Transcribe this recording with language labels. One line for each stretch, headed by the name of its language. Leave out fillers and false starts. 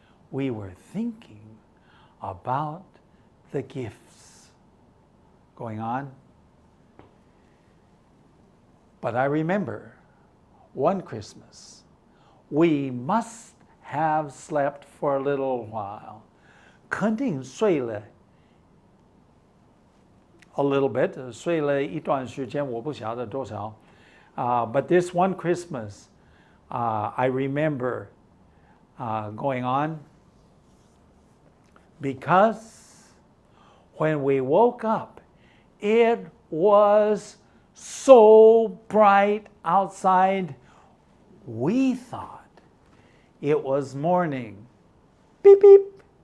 English: We were thinking about the gifts. Going on. But I remember one Christmas, we must have slept for a little while.
Chinese: 肯定睡了
English: a little bit,
Chinese: 睡了一段时间，我不晓得多少。
English: But this one Christmas, I remember going on because when we woke up, it was so bright outside, we thought it was morning. Beep, beep.